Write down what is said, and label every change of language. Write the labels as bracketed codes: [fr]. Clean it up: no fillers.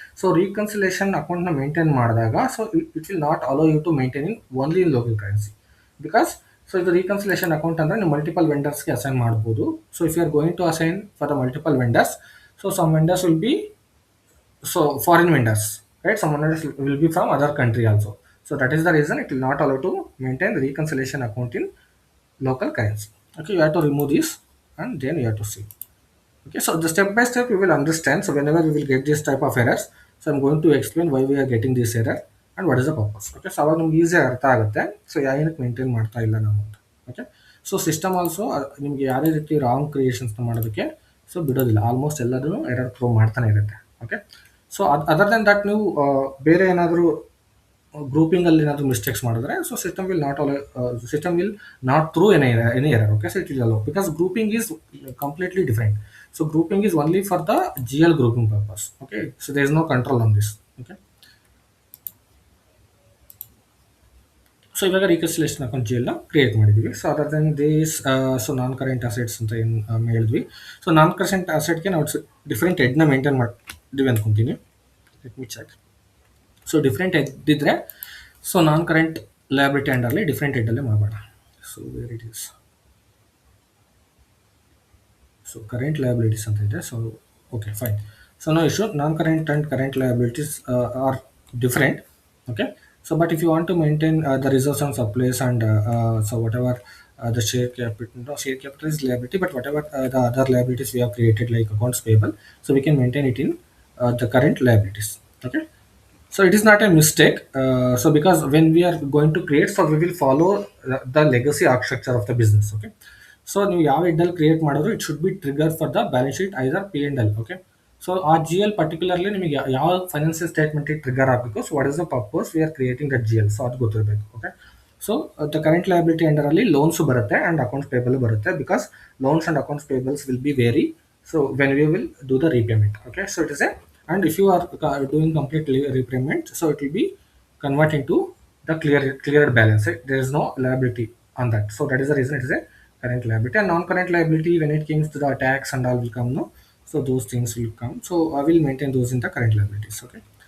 [kn] So reconciliation ಅಕೌಂಟ್ನ maintain ಮಾಡಿದಾಗ so [en] it will not allow you to maintain in only in local currency because [kn] so ಇದು reconciliation account ಅಂದರೆ ನೀವು multiple ವೆಂಡರ್ಸ್ಗೆ assign ಮಾಡ್ಬೋದು. [en] So if you are going to assign for the multiple vendors, so some vendors will be so foreign vendors, right? Some vendors will be from other country also. So that is the reason it will not allow to maintain reconciliation account in local currency. Okay, you have to remove this and then you have to see. Okay, so the step by step you will understand. So whenever we will get this type of errors, so I'm going to explain why we are getting this error and what is the purpose. [kn] Okay, so ಅವಾಗ ನಿಮ್ಗೆ easy ಅರ್ಥ ಆಗುತ್ತೆ. So ಏನಕ್ಕೆ maintain ಮಾಡ್ತಾ ಇಲ್ಲ ನಾವು ಅಂತ. Okay, so system also ನಿಮಗೆ ಯಾವುದೇ ರೀತಿ ರಾಂಗ್ ಕ್ರಿಯೇಷನ್ಸ್ನ ಮಾಡೋದಕ್ಕೆ ಸೊ ಬಿಡೋದಿಲ್ಲ. ಆಲ್ಮೋಸ್ಟ್ ಎಲ್ಲದೂ ಎರರ್ ಥ್ರೋ ಮಾಡ್ತಾನೆ ಇರುತ್ತೆ. Okay, so other then that ನೀವು ಬೇರೆ ಏನಾದರೂ ಗ್ರೂಪಿಂಗಲ್ಲಿ ಏನಾದರೂ ಮಿಸ್ಟೇಕ್ಸ್ ಮಾಡಿದ್ರೆ so [en] System will not allow, system will not throw any error. Okay, so it will allow because grouping is completely different. So grouping is only for the G L grouping purpose. Okay, so there is no control on this. Okay, so [kn] ಇವಾಗ reconciliation account G ಎಲ್ನ create ಮಾಡಿದ್ದೀವಿ. So other then this so non current assets ಅಂತ ಏನು ಹೇಳಿದ್ವಿ. So ನಾನ್ current ಅಸೆಟ್ಗೆ ನಾವು different ಹೆಡ್ನ maintain ಮಾಡಿದ್ದೀವಿ ಅಂದ್ಕೊತೀನಿ. [en] Let me check. [kn] So different head ಇದ್ದರೆ so ನಾನ್ current liability ಅಂಡರ್ಲಿ different ಹೆಡ್ಡಲ್ಲೇ ಮಾಡೋಣ. [en] So where it is, so current liabilities ಅಂತ ಇದೆ. So okay fine. So no issue, non current and current liabilities are different. Okay, so but if you want to maintain the reserves and supplies and so whatever the share capital, no share capital is liability, but whatever the other liabilities we have created like accounts payable, so we can maintain it in the current liabilities. Okay, so it is not a mistake. So because when we are going to create, so we will follow the legacy architecture of the business. Okay, so [kn] ನೀವು ಯಾವ ಹೆಡ್ಡಲ್ಲಿ create ಮಾಡಿದ್ರು [en] It should be trigger for the balance sheet either P and L. [kn] Okay, so ಆ G L particularly ನಿಮಗೆ ಯಾವ financial ಸ್ಟೇಟ್ಮೆಂಟಿಗೆ trigger ಆಗಬೇಕು. [en] so what is the purpose we are creating that G L, [kn] so ಅದು ಗೊತ್ತಿರಬೇಕು. [en] Okay, so the current liability ಅಂಡರಲ್ಲಿ loans ಬರುತ್ತೆ and accounts payable ಬರುತ್ತೆ because loans and accounts payables will be very so when we will do the repayment. Okay, so it is a, and if you are doing complete repayment, so it will be convert into the cleared balance, right? There is no liability on that, so that is the reason it is a current liability. And non-current liability, when it comes to the tax and all will come, no, so those things will come, so I will maintain those in the current liabilities. Okay,